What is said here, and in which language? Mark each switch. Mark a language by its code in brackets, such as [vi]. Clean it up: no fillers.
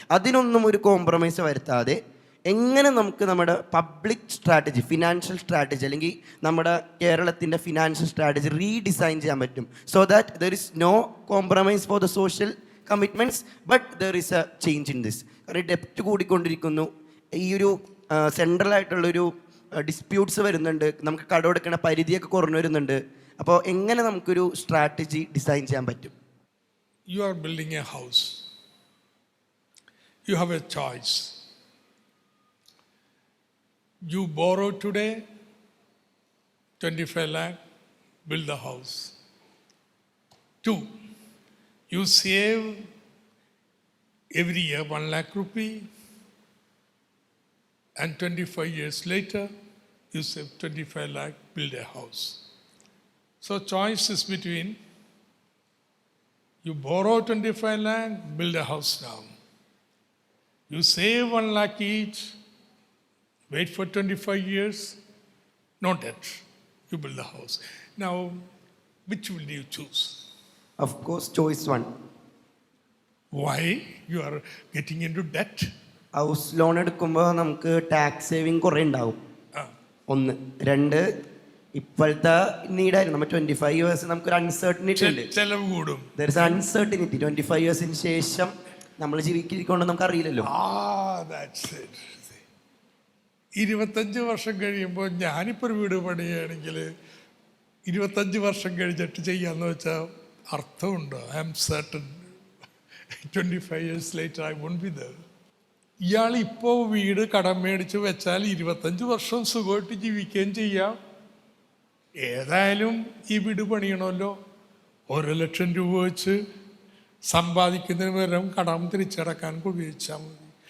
[ml] അതിനൊന്നും ഒരു കോംപ്രമൈസ് വരുത്താതെ എങ്ങനെ നമുക്ക് നമ്മുടെ പബ്ലിക് സ്ട്രാറ്റജി, ഫിനാൻഷ്യൽ സ്ട്രാറ്റജി അല്ലെങ്കിൽ നമ്മുടെ കേരളത്തിൻ്റെ ഫിനാൻഷ്യൽ സ്ട്രാറ്റജി റീഡിസൈൻ ചെയ്യാൻ പറ്റും, [en] So that there is no compromise for the social commitments but there is A change in this. [ml] കാരണം ഡെപ്റ്റ് കൂടിക്കൊണ്ടിരിക്കുന്നു, ഈ ഒരു സെൻട്രൽ ആയിട്ടുള്ളൊരു ഡിസ്പ്യൂട്ട്സ് വരുന്നുണ്ട്, നമുക്ക് കടമെടുക്കുന്ന പരിധിയൊക്കെ കുറഞ്ഞു വരുന്നുണ്ട്. അപ്പോൾ എങ്ങനെ നമുക്കൊരു സ്ട്രാറ്റജി ഡിസൈൻ ചെയ്യാൻ പറ്റും? [en] You are building a house. You have a choice. You borrow today 25 lakh, build the house. 2, you save every year 1 lakh rupee, and 25 years later you save 25 lakh, build a house. So choice is between you borrow 25 lakh, build a house now. You save 1 lakh each, wait for 25 years, no debt, you build the house. Now, which will you choose? Of course, choice 1. Why? You are getting into debt. [ml] House loan എടുക്കുമ്പോൾ നമുക്ക് tax saving കുറേ ഉണ്ടാവും, 1. 2, ഇപ്പോഴത്തെ നീഡായിരുന്നു നമ്മൾ 25 years നമുക്കൊരു uncertainty ഉണ്ട്, ചെലവ് കൂടും. [en] There is uncertainty. [ml] 25 yearsന് ശേഷം നമ്മൾ ജീവിക്കൊണ്ട് നമുക്ക് അറിയില്ലല്ലോ. [en] That's it. [ml] 25 വർഷം കഴിയുമ്പോൾ ഞാനിപ്പോൾ ഒരു വീട് പണിയുകയാണെങ്കിൽ 25 വർഷം കഴിഞ്ഞിട്ട് ചെയ്യാന്ന് വെച്ചാൽ അർത്ഥമുണ്ടോ? [en] I am certain 25 years later I won't be there. [ml] ഇയാൾ ഇപ്പോൾ വീട് കടം മേടിച്ച് വെച്ചാൽ 25 വർഷം സുഖമായിട്ട് ജീവിക്കുകയും ചെയ്യാം. ഏതായാലും ഈ വീട് പണിയണമല്ലോ, 1 ലക്ഷം രൂപ വെച്ച് സമ്പാദിക്കുന്നതിന് പകരം കടം തിരിച്ചടക്കാൻ ഉപയോഗിച്ചാൽ മതി.